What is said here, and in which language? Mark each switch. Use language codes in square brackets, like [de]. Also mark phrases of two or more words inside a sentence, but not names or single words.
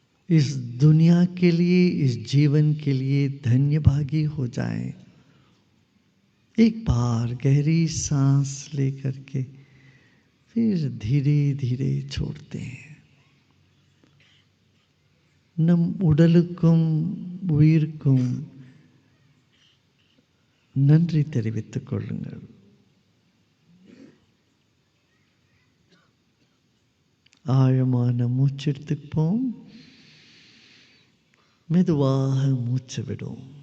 [hi] इस दुनिया के लिए, इस जीवन के लिए धन्य भागी हो जाएं। एक बार गहरी सांस लेकर के फिर धीरे धीरे छोड़ते हैं। [ta] நம் உடலுக்கும் உயிர்க்கும் நன்றி தெரிவித்துக் கொள்ளுங்கள். ஆழமான மூச்செடுத்துப்போம், மெதுவாக மூச்சு விடும்.